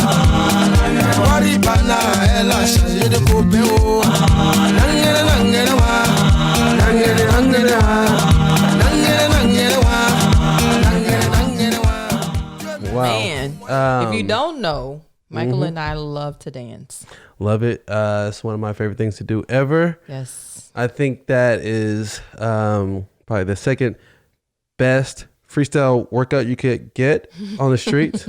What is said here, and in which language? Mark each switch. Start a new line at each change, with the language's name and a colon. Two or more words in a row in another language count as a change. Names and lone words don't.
French: Waribana, elle a changé de côté, oh. Nangere, nangere, wa. Nangere, nangere, wa. Nangere, nangere, wa. Nangere, nangere, wa. Wow.
English: Man, if you don't know, Michael and I love to dance. Love it. It's one of my favorite things to do ever. Yes. I think that is probably the second best freestyle workout you could get on the streets.